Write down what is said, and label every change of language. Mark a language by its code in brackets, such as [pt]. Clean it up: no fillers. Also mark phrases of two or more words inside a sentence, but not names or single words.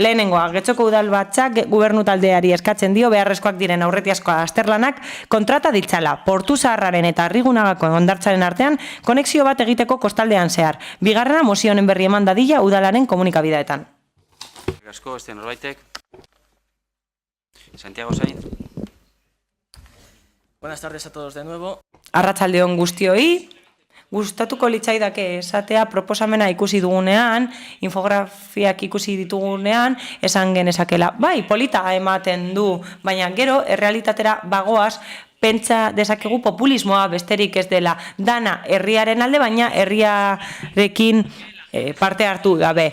[eu] Lehenengoa, Getxoko udalbatzak gobernu taldeari eskatzen dio beharrezkoak diren aurretiazko azterlanak kontrata ditzala, Portu Zaharraren eta Arrigunagako hondartzaren artean konexio bat egiteko kostaldean zehar. Bigarrena, mozio honen berri eman dadila udalaren komunikabideetan. Asko, este norbaitek. Santiago Sainz. [es] Buenas tardes a todos de nuevo. [eu] Arratsaldeon guztioi, gustatuko litzaidake esatea proposamena ikusi dugunean, infografiak ikusi ditugunean, esan genezakela, bai, polita ematen du, baina gero, errealitatera bagoaz, pentsa dezakegu populismoa besterik ez dela dana herriaren alde, baina herriarekin parte hartu gabe.